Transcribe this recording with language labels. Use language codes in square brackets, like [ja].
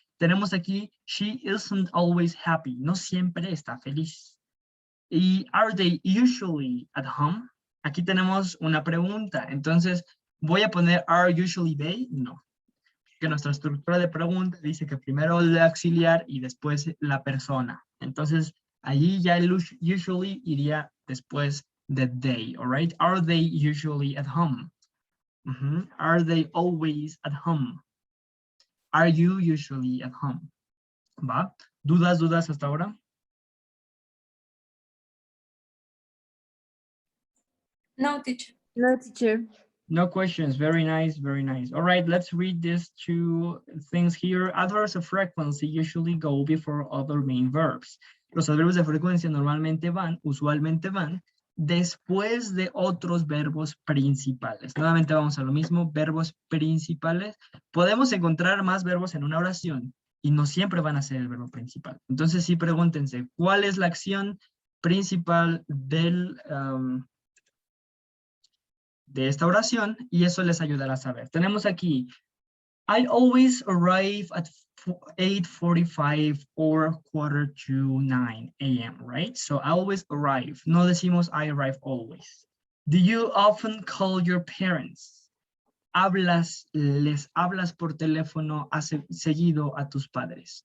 [es] Tenemos aquí, [en] she isn't always happy. [es] No siempre está feliz. [en] Y are they usually at home? [es] Aquí tenemos una pregunta. Entonces, ¿voy a poner [en] are usually they? [es] No. Que nuestra estructura de pregunta dice que primero el auxiliar y después la persona. Entonces, allí ya el usually iría después de they, [en] all right? Are they usually at home? Are they always at home? Are you usually at home? [es] ¿Va? ¿Dudas hasta ahora? [en] No, teacher. No, teacher. No questions. Very nice, very nice. All right, let's read these two things here. Adverbs of frequency usually go before other main verbs. [es] Los adverbios de frecuencia usualmente van después de otros verbos principales. Nuevamente vamos a lo mismo, verbos principales. Podemos encontrar más verbos en una oración y no siempre van a ser el verbo principal. Entonces sí pregúntense, ¿cuál es la acción principal de esta oración? Y eso les ayudará a saber. Tenemos aquí, [en] I always arrive at 8:45 or 8:45 a.m., right? So I always arrive. [es] No decimos [en] I arrive always. Do you often call your parents? [es] Les hablas por teléfono seguido a tus padres.